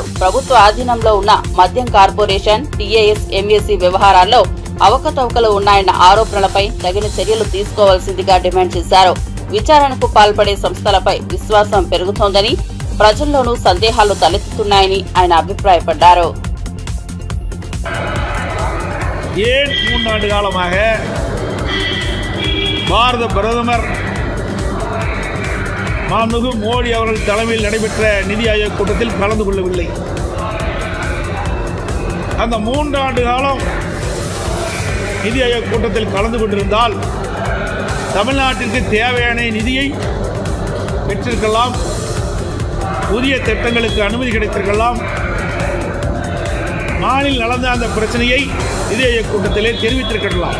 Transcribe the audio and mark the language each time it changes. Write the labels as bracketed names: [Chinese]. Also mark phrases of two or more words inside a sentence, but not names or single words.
[Telugu] ప్రభుత్వ ఆధీనంలో ఉన్న మద్యం కార్పొరేషన్ టీఏఎస్ ఎంఎస్సీ వ్యవహారాల్లో అవకతవకలు ఉన్నాయన్న ఆరోపణలపై తగిన చర్యలు తీసుకోవాల్సిందిగా డిమాండ్ చేశారు. విచారణకు పాల్పడే సంస్థలపై విశ్వాసం పెరుగుతోందని, ప్రజల్లోనూ సందేహాలు తలెత్తుతున్నాయని ఆయన అభిప్రాయపడ్డారు. [Tamil] ஏன் 3 ஆண்டு காலமாக பாரத பிரதமர் மாண்புமிகு மோடி அவர்கள் தலைமையில் நடைபெற்ற நிதி ஆயோக் கூட்டத்தில் கலந்து கொள்ளவில்லை? அந்த 3 ஆண்டு காலம் நிதி ஆயோக் கூட்டத்தில் கலந்து கொண்டிருந்தால் தமிழ்நாட்டிற்கு தேவையான நிதியை பெற்றிருக்கலாம், புதிய திட்டங்களுக்கு அனுமதி கிடைத்திருக்கலாம், நாளில் நடந்த அந்த பிரச்சனையை நிதி ஆயோக் கூட்டத்திலே தெரிவித்திருக்கலாம்.